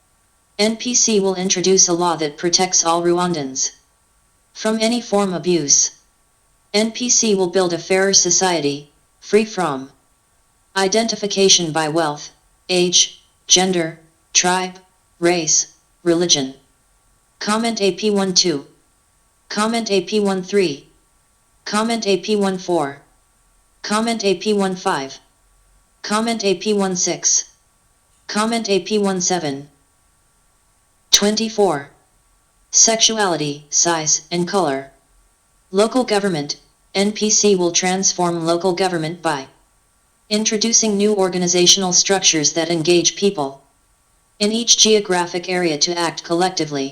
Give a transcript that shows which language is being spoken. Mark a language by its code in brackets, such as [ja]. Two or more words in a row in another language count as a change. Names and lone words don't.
[en] NPC will introduce a law that protects all Rwandans from any form of abuse. NPC will build a fairer society, free from identification by wealth, age, gender, tribe, race, religion. Comment AP12. Comment AP13. Comment AP14. Comment AP15. Comment AP16. Comment AP17. 24. Sexuality, size, and color. Local government, NPC will transform local government by introducing new organizational structures that engage people in each geographic area to act collectively.